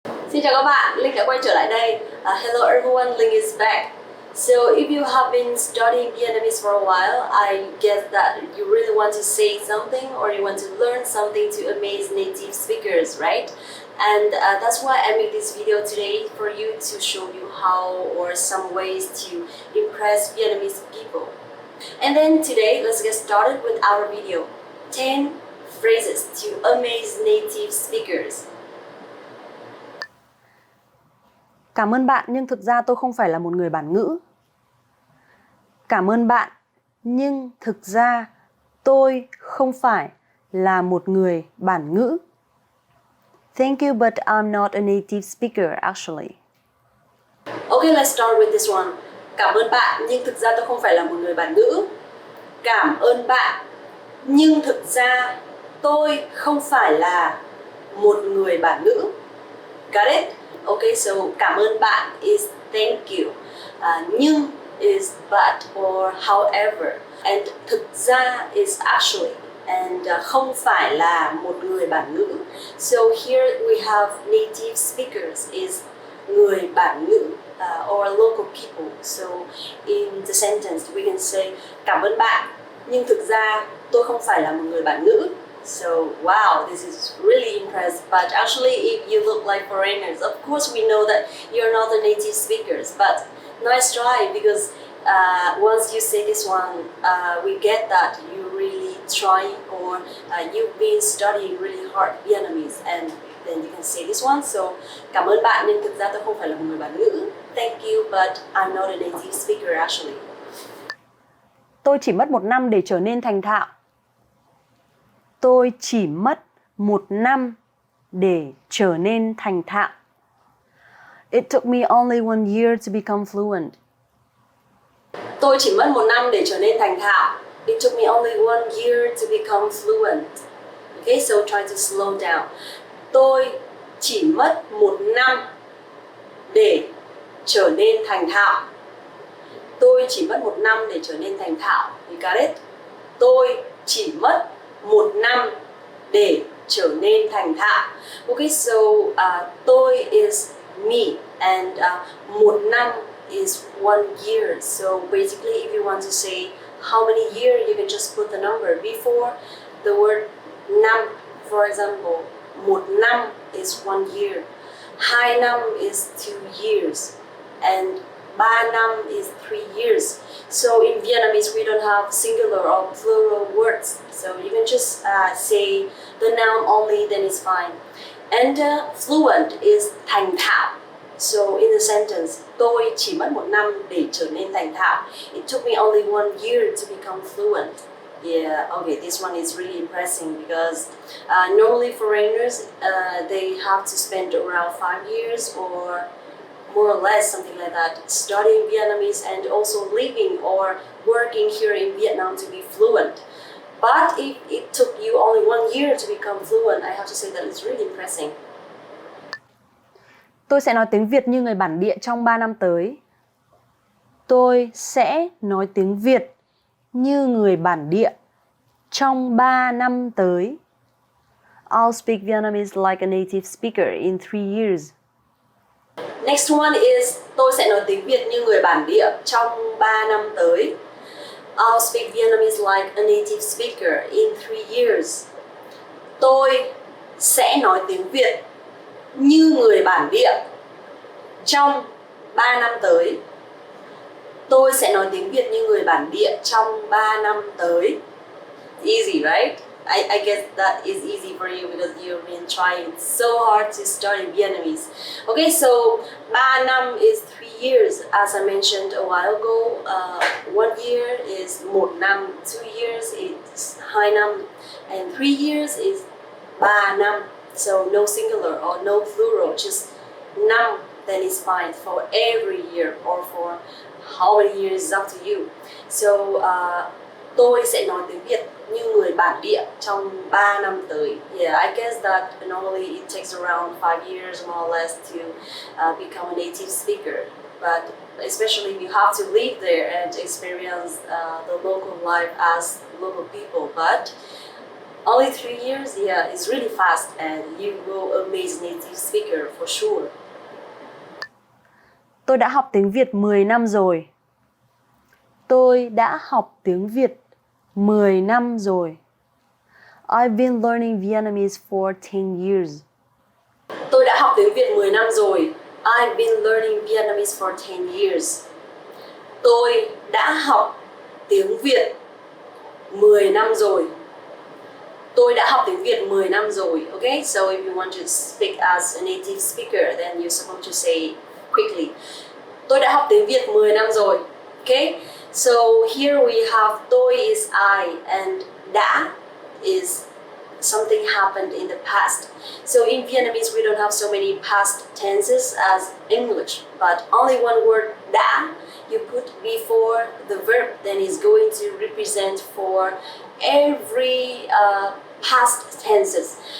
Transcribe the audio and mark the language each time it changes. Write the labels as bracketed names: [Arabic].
[Vietnamese] Xin chào các bạn, Linh đã quay trở lại đây. [English] Hello everyone, Linh is back. So if you have been studying Vietnamese for a while, I guess that you really want to say something or you want to learn something to amaze native speakers, right? And that's why I made this video today for you to show you how or some ways to impress Vietnamese people. And then today, let's get started with our video. 10 phrases to amaze native speakers. [Vietnamese] Cảm ơn bạn, nhưng thực ra tôi không phải là một người bản ngữ. Cảm ơn bạn, nhưng thực ra tôi không phải là một người bản ngữ. [English] Thank you, but I'm not a native speaker, actually. Okay, let's start with this one. [Vietnamese] Cảm ơn bạn, nhưng thực ra tôi không phải là một người bản ngữ. Cảm ơn bạn, nhưng thực ra tôi không phải là một người bản ngữ. [English] Got it? Okay, so [Vietnamese] cảm ơn bạn [English] is thank you. Nhưng is but or however. And [Vietnamese] thực ra [English] is actually. And [Vietnamese] không phải là một người bản ngữ. [English] So here we have native speakers is [Vietnamese] người bản ngữ [English] or local people. So in the sentence we can say [Vietnamese] cảm ơn bạn, nhưng thực ra tôi không phải là một người bản ngữ. [English] So wow, this is really impressive. But actually, if you look like foreigners, of course we know that you're not the native speakers. But nice try, because once you say this one, we get that you really try or you've been studying really hard Vietnamese, and then you can say this one. [Vietnamese] So cảm ơn bạn, nhưng thực ra tôi không phải là một người bản ngữ. [English] Thank you, but I'm not a native speaker actually. [Vietnamese] Tôi chỉ mất 1 năm để trở nên thành thạo. Tôi chỉ mất 1 năm để trở nên thành thạo. [English] It took me only 1 year to become fluent. [Vietnamese] Tôi chỉ mất 1 năm để trở nên thành thạo. [English] It took me only 1 year to become fluent. Okay, so try to slow down. [Vietnamese] Tôi chỉ mất 1 năm để trở nên thành thạo. Tôi chỉ mất 1 năm để trở nên thành thạo. [English] You got it? [Vietnamese] Tôi chỉ mất 1 năm để trở nên thành thạo. [English] Okay, so tôi is me, and [Vietnamese] 1 năm [English] is 1 year. So basically, if you want to say how many years, you can just put the number before the word năm. For example, [Vietnamese] 1 năm [English] is 1 year, [Vietnamese] 2 năm [English] is 2 years, and [Vietnamese] 3 năm [English] is 3 years. So in Vietnamese, we don't have singular or plural words. So you can just say the noun only, then it's fine. And fluent is [Vietnamese] thành thạo. [English] So in the sentence, [Vietnamese] tôi chỉ mất 1 năm để trở nên thành thạo. [English] It took me only 1 year to become fluent. Yeah, okay, this one is really impressive because normally foreigners, they have to spend around 5 years or more or less something like that, studying Vietnamese and also living or working here in Vietnam to be fluent. But if it took you only 1 year to become fluent, I have to say that it's really impressive. [Vietnamese] Tôi sẽ nói tiếng Việt như người bản địa trong 3 năm tới. Tôi sẽ nói tiếng Việt như người bản địa trong 3 năm tới. [English] I'll speak Vietnamese like a native speaker in 3 years. Next one is [Vietnamese] tôi sẽ nói tiếng Việt như người bản địa trong 3 năm tới. [English] I'll speak Vietnamese like a native speaker in 3 years. [Vietnamese] Tôi sẽ nói tiếng Việt như người bản địa trong 3 năm tới. Tôi sẽ nói tiếng Việt như người bản địa trong 3 năm tới. [English] Easy, right? I guess that is easy for you because you've been trying so hard to study Vietnamese. Okay, so [Vietnamese] 3 năm [English] is 3 years. As I mentioned a while ago, 1 year is [Vietnamese] 1 năm, [English] 2 years is [Vietnamese] 2 năm, [English] and 3 years is [Vietnamese] 3 năm. [English] So no singular or no plural, just năm, then it's fine for every year or for how many years is up to you. [Vietnamese] So tôi sẽ nói tiếng Việt như người bản địa trong 3 năm tới. [English] Yeah, I guess that normally it takes around 5 years more or less to become a native speaker. But especially if you have to live there and experience the local life as local people. But only 3 years, yeah, it's really fast, and you will amaze native speaker for sure. [Vietnamese] Tôi đã học tiếng Việt 10 năm rồi. Tôi đã học tiếng Việt 10 năm rồi. [English] I've been learning Vietnamese for 10 years. [Vietnamese] Tôi đã học tiếng Việt 10 năm rồi. [English] I've been learning Vietnamese for 10 years. [Vietnamese] Tôi đã học tiếng Việt 10 năm rồi. Tôi đã học tiếng Việt 10 năm rồi. [English] Okay, so if you want to speak as a native speaker, then you're supposed to say quickly. [Vietnamese] Tôi đã học tiếng Việt 10 năm rồi. [English] Okay, so here we have tôi is I, and đã is something happened in the past. So in Vietnamese, we don't have so many past tenses as English, but only one word đã you put before the verb, then is going to represent for every past tenses.